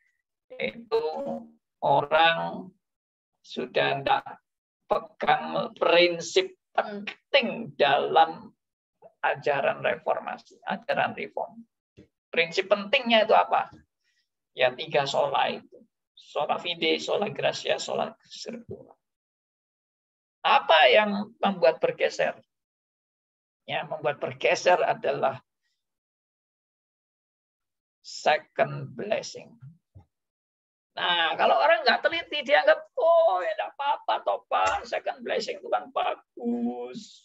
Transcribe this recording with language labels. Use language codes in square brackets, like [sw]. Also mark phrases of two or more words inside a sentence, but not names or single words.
[id] orang sudah tidak pegang prinsip penting dalam ajaran reformasi, ajaran reform. Prinsip pentingnya itu apa? Ya 3 sola itu. [la] Sola fide, sola gratia, sola scriptura. [id] Apa yang membuat bergeser? Ya, membuat bergeser adalah [en] second blessing. [id] Nah, kalau orang nggak teliti, dianggap, oh ya nggak apa-apa, toh Pak, [en] second blessing [id] itu kan bagus.